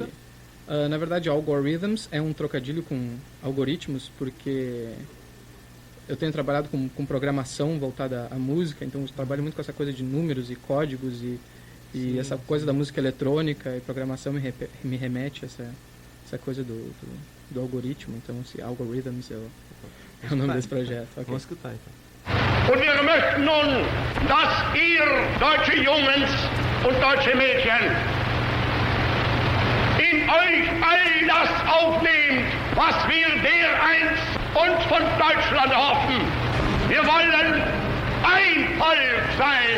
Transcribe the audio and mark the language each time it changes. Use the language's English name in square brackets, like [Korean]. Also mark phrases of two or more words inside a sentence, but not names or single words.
[Portuguese] Na verdade, Algorithms é um trocadilho com algoritmos, porque eu tenho trabalhado com programação voltada à música, então eu trabalho muito com essa coisa de números e códigos e essa coisa da música eletrônica, e programação me remete a essa coisa do algoritmo. Então, esse Algorithms é o nome desse projeto. Okay. Vamos escutar, então. [German] Und wir möchten nun, dass ihr, deutsche Jungs und deutsche Mädchen, in euch all das aufnehmt, was wir dereinst uns von Deutschland hoffen. Wir wollen ein Volk sein.